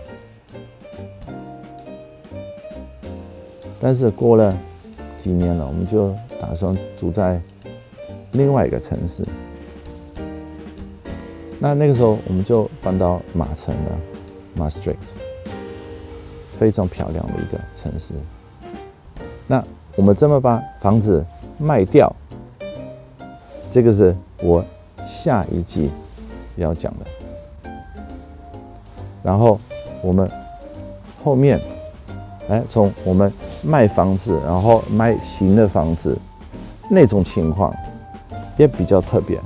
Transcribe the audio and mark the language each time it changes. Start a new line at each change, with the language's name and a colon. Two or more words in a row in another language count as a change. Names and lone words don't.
Chinese: 但是過了幾年了，我們就打算住在另外一個城市。那個時候我們就搬到馬城了 ，Maastricht， 非常漂亮的一個城市。那我們怎麼把房子賣掉？這個是我下一集要講的。然後我們後面，從我們賣房子，然後買新的房子，那種情況也比較特別。